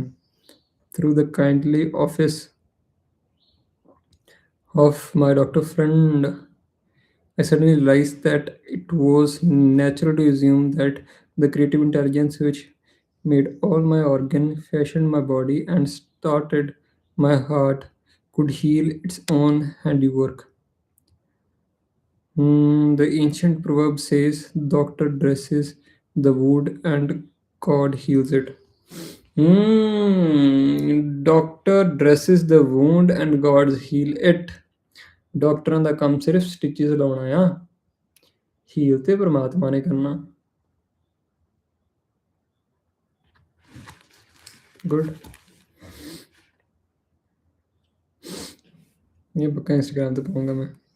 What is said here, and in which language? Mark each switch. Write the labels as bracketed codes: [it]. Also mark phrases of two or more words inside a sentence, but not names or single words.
[en] Through the kindly office of my doctor friend, I suddenly realized that it was natural to assume that the creative intelligence which made all my organ, fashioned my body, and started my heart could heal its own handiwork. The ancient proverb says, "Doctor dresses the wound and God heals it." Doctor dresses the wound and God heal it. [pa] ਡਾਕਟਰਾਂ ਦਾ ਕੰਮ ਸਿਰਫ ਸਟਿਚਸ ਲਾਉਣਾ ਆ ਹੀਲ ਤੇ ਪਰਮਾਤਮਾ ਨੇ ਕਰਨਾ [hi] गुड ये पक्का इंस्टाग्राम पे पाऊंगा मैं